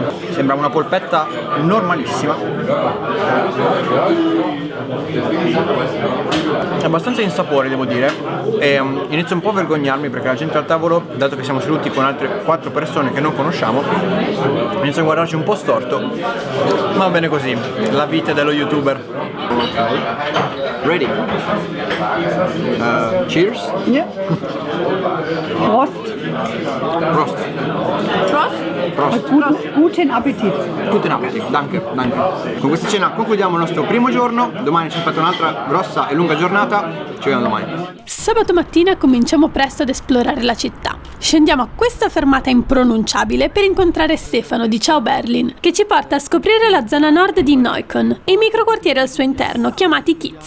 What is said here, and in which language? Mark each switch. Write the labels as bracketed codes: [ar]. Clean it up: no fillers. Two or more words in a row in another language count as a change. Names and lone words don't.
[it] Sembra una polpetta normalissima. È abbastanza insapore, devo dire, e inizio un po' a vergognarmi perché la gente al tavolo, dato che siamo seduti con altre 4 persone che non conosciamo, inizio a guardarci un po' storto, ma va bene così, la vita dello youtuber. [en] Ready? Cheers? [de] Ja. Prost. Prost. Prost? Prost. Guten Appetit. Guten Appetit, danke, danke. [it] Con questa cena concludiamo il nostro primo giorno, domani ci aspetta un'altra grossa e lunga giornata, ci vediamo domani. Sabato mattina cominciamo presto ad esplorare la città. Scendiamo a questa fermata impronunciabile per incontrare Stefano di Ciao Berlin, che ci porta a scoprire la zona nord di Neukölln e i microquartieri al suo interno, chiamati Kiez.